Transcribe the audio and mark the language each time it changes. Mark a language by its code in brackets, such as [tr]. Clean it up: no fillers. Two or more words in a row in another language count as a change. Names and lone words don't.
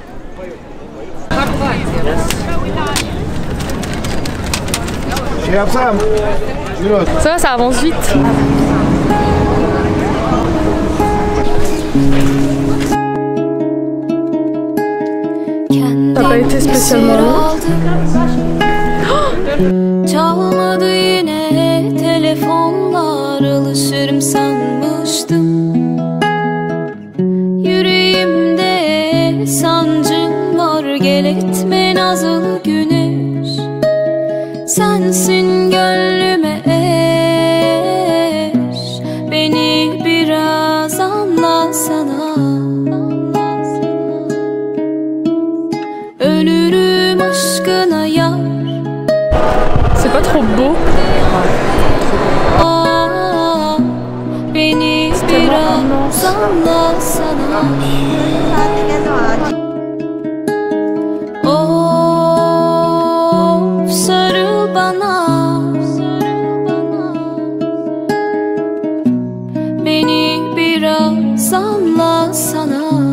[fr] Ça va, ça avance vite. Ça n'a pas été spécialement long. [tr] Çalmadı yine telefonlar, alışırım sanmıştım. Yüreğimde sancım var, gel etme nazlı güneş. Sensin gönlüme eş, beni biraz anlasana. Ölürüm aşkına yar. [fr] C'est pas trop beau. [tr] Beni biraz anlasana. Of sarıl bana. Beni biraz anlasana.